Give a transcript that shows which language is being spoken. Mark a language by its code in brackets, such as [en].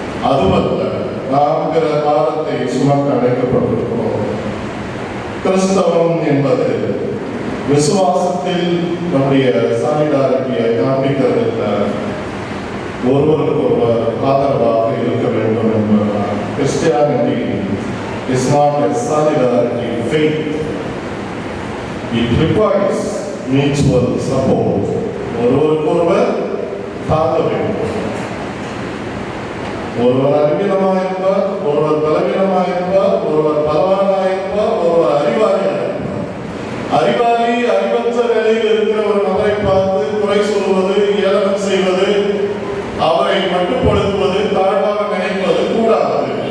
[ta] அதுவல்ல, நாம் பிற பாரத்தை சுமக்க அழைக்கப்பட்டிருக்கிறோம். கிறிஸ்தவம் என்பது விசுவாசத்தில் நம்முடைய சாலிடாரிட்டியை காண்பிக்கிறது இல்லை, ஒருவருக்கு ஒருவர் ஆதரவாக இருக்க வேண்டும் என்பதுதான். [en] Christianity is not a solidarity faith. It requires mutual support. [ta] ஒருவருக்கு ஒருவர் தாங்க வேண்டும். ஒருவர் அறிவீனமாக இருப்பார், ஒருவர் பலவீனமாக இருப்பார், ஒருவர் பலவானாக இருப்பார், ஒருவர் அறிவாளியாக இருப்பார். அறிவாளி அறிவற்ற நிலையில் இருக்கிற ஒரு நபரை பார்த்து குறை சொல்வது, ஏளனம் செய்வது, அவரை மட்டுப்படுத்துவது, தாழ்வாக நினைப்பது கூடாது.